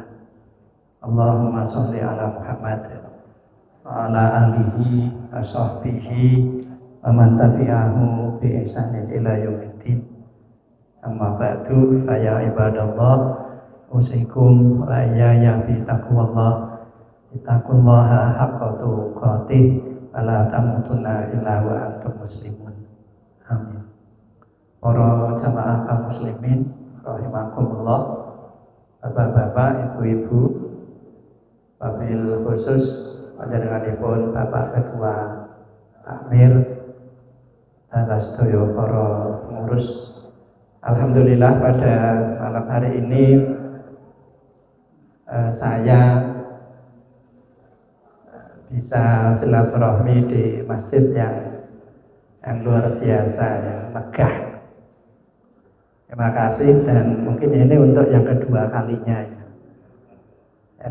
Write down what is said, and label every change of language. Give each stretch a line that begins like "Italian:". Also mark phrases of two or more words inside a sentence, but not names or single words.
Arabic: اللهم صل على محمد وعلى آله وصحبه ومن تبعه بإحسان إلى يوم الدين. أما بعد فيا عباد الله أوصيكم وإياي بتقوى الله اتقوا الله حق تقاته ولا تموتن إلا وأنتم مسلمون. Amin.
Indonesian: Para jamaah kaum muslimin rahimakumullah, bapak-bapak, ibu-ibu,
Arabic: وبالخصوص
Indonesian: panjenenganipun Bapak Ketua Takmir dan sedaya para pengurus. Alhamdulillah pada malam hari ini saya bisa silaturahmi di masjid yang luar biasa, yang megah. Terima kasih, dan mungkin ini untuk yang kedua kalinya ya.